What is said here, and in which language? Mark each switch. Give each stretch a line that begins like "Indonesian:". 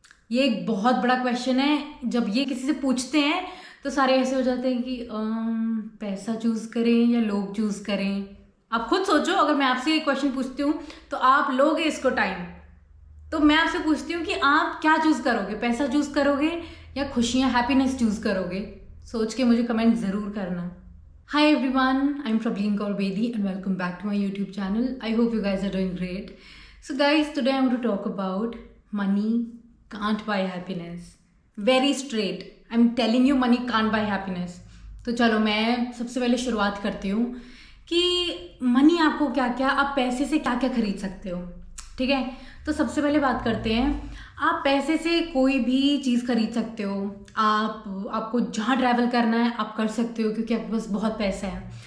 Hindi: ये एक बहुत बड़ा क्वेश्चन है। जब ये किसी से पूछते हैं तो सारे ऐसे हो जाते हैं कि पैसा चूज़ करें या लोग चूज़ करें? आप खुद सोचो, अगर मैं आपसे एक क्वेश्चन पूछती हूँ तो आप लोगे इसको टाइम, तो मैं आपसे पूछती हूँ कि आप क्या चूज़ करोगे? पैसा चूज़ करोगे या खुशियाँ, हैप्पीनेस चूज़ करोगे? सोच के मुझे कमेंट ज़रूर करना।
English: Hi everyone, I'm Prableen Kaur Bedi and welcome back to my YouTube channel. I hope you guys are doing great. So guys, today I'm going to talk about money can't buy happiness. Very straight. I'm telling you money can't buy happiness.
Hindi: तो चलो मैं सबसे पहले शुरुआत करती हूँ कि money आपको क्या क्या, आप पैसे से क्या क्या खरीद सकते हो, ठीक है? तो सबसे पहले बात करते हैं, आप पैसे से कोई भी चीज़ खरीद सकते हो। आपको जहाँ ट्रैवल करना है आप कर सकते हो क्योंकि आपके पास बहुत पैसा है।